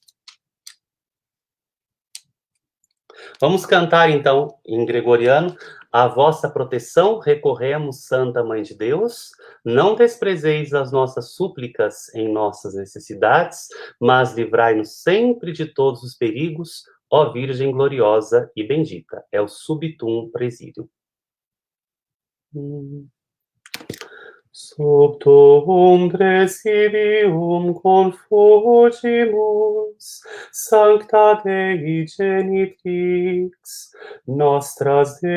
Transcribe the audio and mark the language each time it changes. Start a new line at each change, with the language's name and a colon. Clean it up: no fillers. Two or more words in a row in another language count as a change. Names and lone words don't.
Portuguese: Vamos cantar, então, em gregoriano: à vossa proteção recorremos, Santa Mãe de Deus. Não desprezeis as nossas súplicas em nossas necessidades, mas livrai-nos sempre de todos os perigos, ó Virgem gloriosa e bendita. É o Subtum Presidium.
Latin: Subtum Presidium confugimus, Sancta Dei Genitrix, nostras